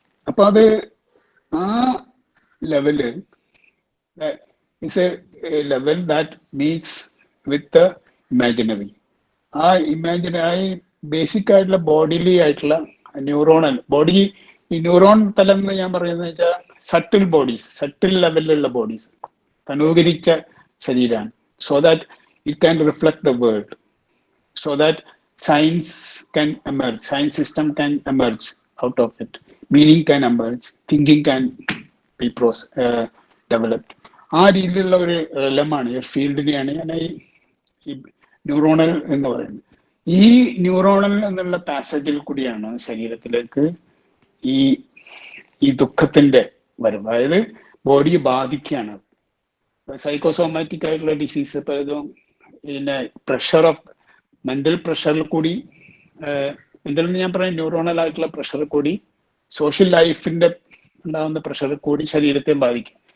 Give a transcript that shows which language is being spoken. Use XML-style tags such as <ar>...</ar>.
<ml>അപ്പൊ അത് ആ</ml> <en>Level is a level that meets with imaginary.</en> <ml>ആ ഇമാജിനറി ബേസിക് ആയിട്ടുള്ള ബോഡിലി ആയിട്ടുള്ള ന്യൂറോണൽ ബോഡി. ഈ ന്യൂറോൺ തലം എന്ന് ഞാൻ പറയുന്നത് വെച്ചാൽ സട്ടിൽ ബോഡീസ്, സട്ടിൽ ലെവലിലുള്ള ബോഡീസ്, തനൂകരിച്ച ശരീരമാണ്.</ml> <en>So that it can reflect the world, so that science can emerge, science system can emerge out of it, meaning can emerge, thinking can be developed.</en> <ml>ആ രീതിയിലുള്ള ഒരു എലമാണ്, ഒരു ഫീൽഡിനെയാണ് ഞാൻ ഈ ന്യൂറോണൽ എന്ന് പറയുന്നത്. ഈ ന്യൂറോണൽ എന്നുള്ള പാസേജിൽ കൂടിയാണ് ശരീരത്തിലേക്ക് ഈ ദുഃഖത്തിന്റെ വരവ്. അതായത് ബോഡിയെ ബാധിക്കുകയാണ്. സൈക്കോസോമാറ്റിക് ആയിട്ടുള്ള ഡിസീസ് പലതും പിന്നെ പ്രഷർ ഓഫ് മെന്റൽ പ്രഷറിൽ കൂടി, മെന്റൽ എന്ന് ഞാൻ പറയാം ന്യൂറോണൽ ആയിട്ടുള്ള പ്രഷറിൽ കൂടി, സോഷ്യൽ ലൈഫിന്റെ ഉണ്ടാകുന്ന പ്രഷറിൽ കൂടി ശരീരത്തെ ബാധിക്കും.</ml>